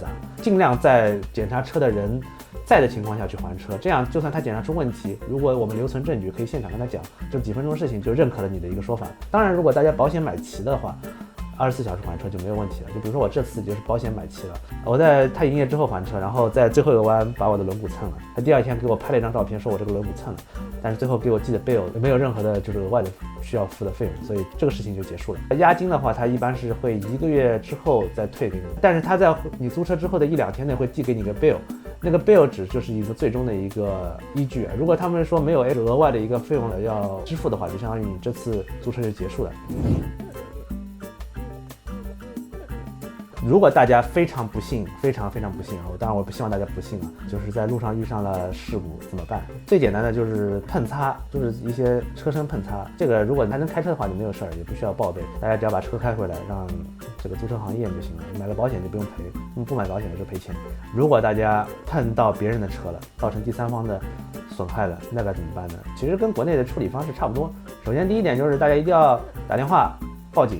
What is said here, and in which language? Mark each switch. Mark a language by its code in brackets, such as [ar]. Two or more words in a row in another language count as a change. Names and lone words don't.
[zh] 盡量在檢查車的人在的情況下去還車，這樣就算他檢查出問題，如果我們留存證據，可以現場跟他講，就幾分鐘的事情就認可了你的一個說法。當然，如果大家保險買齊的話，24小時還車就沒有問題了。就比如說我這次就是保險買齊了，我在他營業之後還車，然後在最後一個彎把我的輪毂蹭了。他第2天給我拍了一張照片，說我這個輪毂蹭了，但是最後給我寄的 bill 沒有任何的就是額外的需要付的費用，所以這個事情就結束了。押金的話，他一般是會1個月之後再退給你，但是他在你租車之後的1-2天內會寄給你個 bill， 那個 bill 值就是一個最終的一個依據。如果他們說沒有額外的一個費用的要支付的話，就相當於你這次租車就結束了。如果大家非常不幸，非常不幸啊，當然我不希望大家不幸啊，就是在路上遇上了事故怎麼辦？最簡單的就是碰擦，就是一些車身碰擦。這個如果你還能開車的話就沒有事兒，也不需要報備，大家只要把車開回來，讓這個租車行驗就行了。買了保險就不用賠，不買保險的就賠錢。如果大家碰到別人的車了，造成第三方的損害了，那該怎麼辦呢？其實跟國內的處理方式差不多。首先第一點就是大家一定要打電話報警。